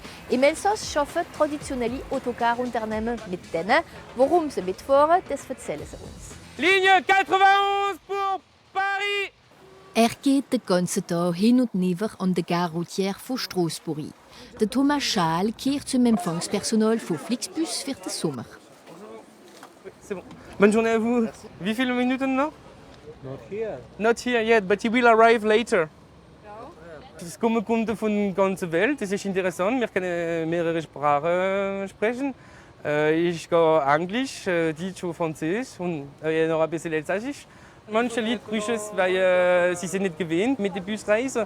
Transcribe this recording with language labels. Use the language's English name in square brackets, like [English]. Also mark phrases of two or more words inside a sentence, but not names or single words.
[German] Im Elsass arbeiten traditionelle Autocarunternehmen mit denen. Warum sie mitfahren, das erzählen sie uns. [French] Linie 91 pour Paris! [German] Er geht den ganzen Tag hin und her an der [French] Gare routière [German] von Strasbourg. Der Thomas Schaal kehrt zum Empfangspersonal von Flixbus für den Sommer. [French] C'est bon. Bonne journée à vous. [German] Wie viele Minuten noch? [English] Not here. Not here yet, but he will arrive later. [German] Es kommen Kunden von der ganzen Welt. Das ist interessant. Wir können mehrere Sprachen sprechen. Ich gehe Englisch, Deutsch und Französisch und noch ein bisschen Elsassisch. Manche Leute brauchen es, weil sie sind nicht gewöhnt mit der Busreise.